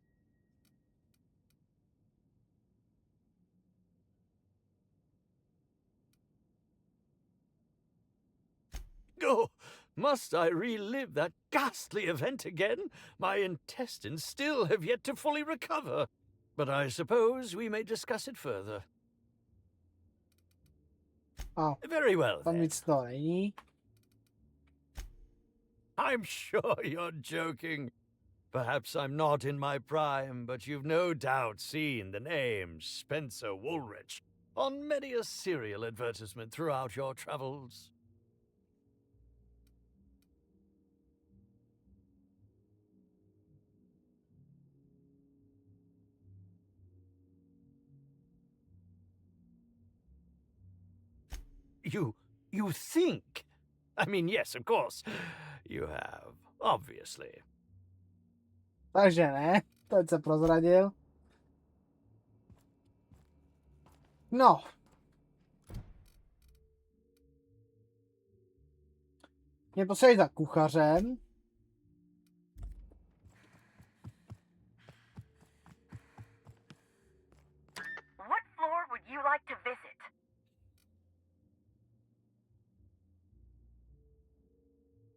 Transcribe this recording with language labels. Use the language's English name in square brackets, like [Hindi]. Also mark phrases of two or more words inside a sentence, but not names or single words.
[English] Oh, must I relive that ghastly event again? My intestines still have yet to fully recover. But I suppose we may discuss it further. Oh, very well, [Czech] tam [English] then. [Czech] nic to není. [English] I'm sure you're joking. Perhaps I'm not in my prime, but you've no doubt seen the name Spencer Woolrich on many a serial advertisement throughout your travels. You think? I mean, yes, of course. You have, obviously. [Czech] Takže ne, teď se prozradil. No. Mě posílají za kuchařem. [English] What floor would you like to visit?